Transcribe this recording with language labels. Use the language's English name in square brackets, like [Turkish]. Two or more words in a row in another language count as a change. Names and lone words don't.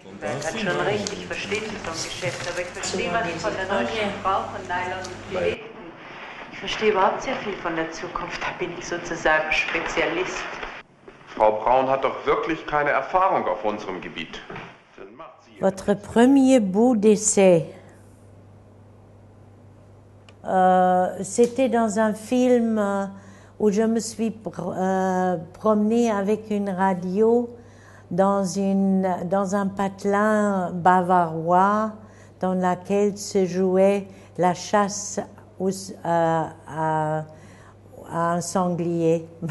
[German] kann schon richtig verstehen, so ein Geschäft, aber ich verstehe was von der deutschen Frau, von Nylon und Filet. Ich verstehe überhaupt sehr viel von der Zukunft, da bin ich sozusagen Spezialist. Frau Braun hat doch wirklich keine Erfahrung auf unserem Gebiet. [French] Votre premier bout d'essai, c'était dans un film où je me suis promenée avec une radio dans un patelin bavarois dans laquelle se jouait la chasse à un sanglier.